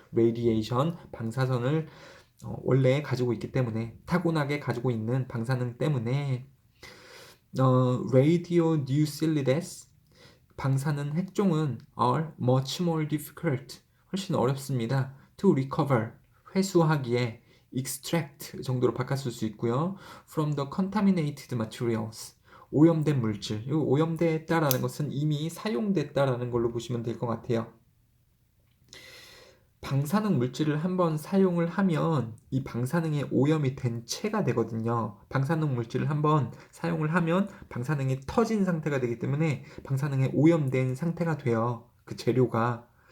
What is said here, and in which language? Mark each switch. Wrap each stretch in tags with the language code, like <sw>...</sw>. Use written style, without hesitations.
<ko>radiation 방사선을 원래 가지고 있기 때문에 타고나게 가지고 있는 방사능 때문에 radionuclides 방사능 핵종은</ko> <en>are much more difficult</en> <ko>훨씬 어렵습니다.</ko> <en>to recover</en> <ko>회수하기에</ko> <en>extract</en> <ko>정도로 바꿨을 수 있고요.</ko> <en>from the contaminated materials</en> <ko>오염된 물질. 이 오염됐다라는 것은 이미 사용됐다라는 걸로 보시면 될 것 같아요. 방사능 물질을 한번 사용을 하면 이 방사능에 오염이 된 채가 되거든요. 방사능 물질을 한번 사용을 하면 방사능이 터진 상태가 되기 때문에 방사능에 오염된 상태가 돼요. 그 재료가.</ko>